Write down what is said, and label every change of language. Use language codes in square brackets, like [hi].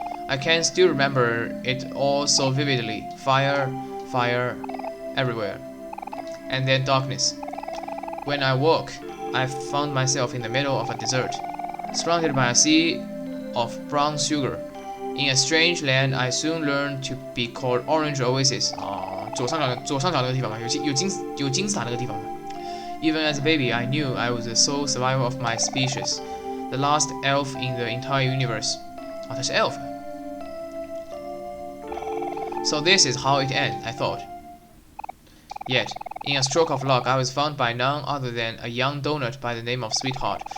[en] I can still remember it all so vividly. Fire, everywhere. And then darkness. When I woke, I found myself in the middle of a desert, surrounded by a sea of brown sugar. In a strange land, I soon learned to be called Orange Oasis. [zh] 左上角那个地方吧，有金字塔那个地方。 [en] Even as a baby, I knew I was the sole survivor of my species, the last elf in the entire universe. 他是 elf. So this is how it ends, I thought. Yet, In a stroke of luck, I was found by none other than a young donut by the name of Sweetheart.